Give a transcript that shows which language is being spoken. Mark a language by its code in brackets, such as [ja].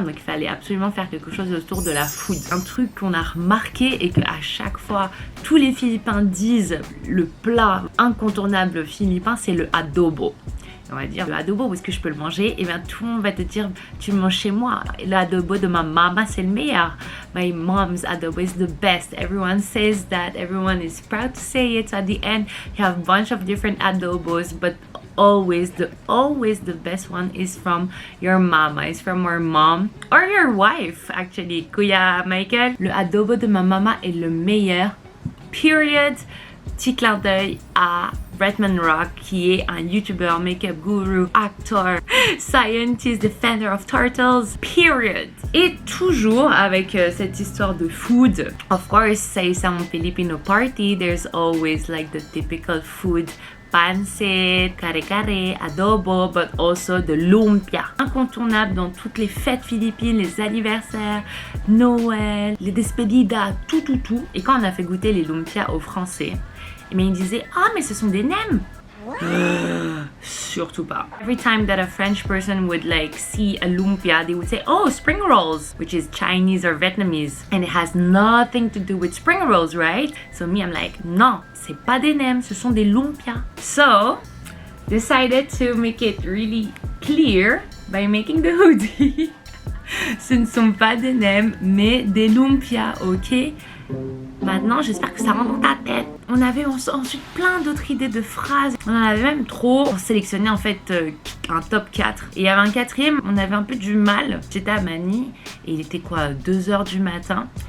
[fr] Donc il fallait absolument faire quelque chose autour de la food. Un truc qu'on a remarqué et qu'à chaque fois, tous les Philippins disent le plat incontournable philippin, c'est le adobo. On va dire le adobo, où est-ce que je peux le manger? Et bien tout le monde va te dire tu le manges chez moi. Le adobo de ma maman c'est le meilleur. [en] My mom's adobo is the best. Everyone says that. Everyone is proud to say it. So at the end you have a bunch of different adobos, but always the best one is from your mama, is from our mom or your wife actually. [fr] Kuya Michael, le adobo de ma maman est le meilleur. Period. Petit clin d'œil à Redman Rock, qui est un YouTuber, [en] make-up guru, actor, scientist, defender of turtles, period. [fr] Et toujours avec cette histoire de food. [en] Of course, say some Filipino party, there's always like the typical food. Pancit, kare-kare, adobo, but also the lumpia. [fr] Incontournable dans toutes les fêtes philippines, les anniversaires, Noël, les despedidas, tout. Et quand on a fait goûter les lumpia aux Français, mais ils disaient « Ah, mais ce sont des nems !» Surtout pas. [en] Every time that a French person would like see a lumpia, they would say, "Oh, spring rolls," which is Chinese or Vietnamese, and it has nothing to do with spring rolls, right? So me, I'm like, [fr] non, c'est pas des nems, ce sont des lumpia. [en] So, decided to make it really clear by making the hoodie. [fr] Ce ne sont pas des nems, mais des lumpias, ok? Maintenant, j'espère que ça rentre dans ta tête. On avait ensuite plein d'autres idées de phrases. On en avait même trop. On sélectionnait en fait un top 4. Et il y avait un quatrième, on avait un peu du mal. J'étais à Manille et il était quoi, 2h du matin.